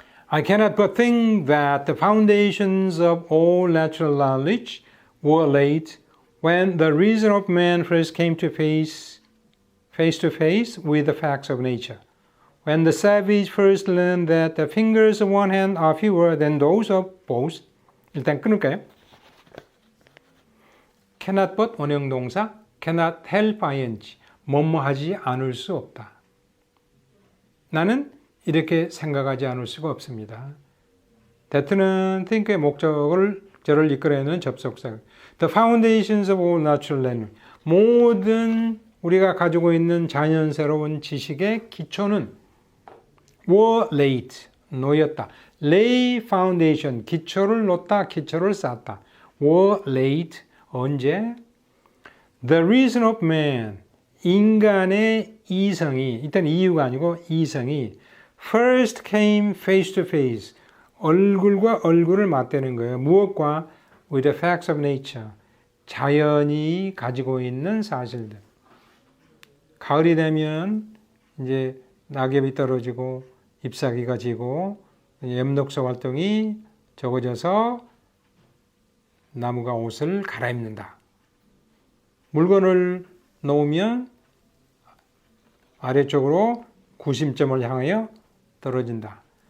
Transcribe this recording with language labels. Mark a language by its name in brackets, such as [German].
[English] I cannot but think that the foundations of all natural knowledge were laid when the reason of man first came to face to face with the facts of nature. When the savage first learned that the fingers of one hand are fewer than those of both. [Korean] 일단 끊을까요? [English] cannot but [Korean] 원형동사, [English] cannot help ing, [Korean] 뭐뭐하지 않을 수 없다. 나는 이렇게 생각하지 않을 수가 없습니다. that는 think의 목적어를 이끌어내는 접속사. [English] The foundations of all natural learning. [Korean] 모든 우리가 가지고 있는 자연스러운 지식의 기초는 [English] were laid, [Korean] 놓였다. [English] lay foundation, [Korean] 기초를 놓다, 기초를 쌓다. [English] were laid, [Korean] 언제? [English] The reason of man, [Korean] 인간의 이성이, 일단 이유가 아니고 이성이 [English] first came face to face, [Korean] 얼굴과 얼굴을 맞대는 거예요. 무엇과? [English] With the facts of nature, [Korean] 자연이 가지고 있는 사실들. 가을이 되면 이제 낙엽이 떨어지고 잎사귀가 지고 엽록소 활동이 적어져서 나무가 옷을 갈아입는다. 물건을 놓으면 아래쪽으로 구심점을 향하여 떨어진다.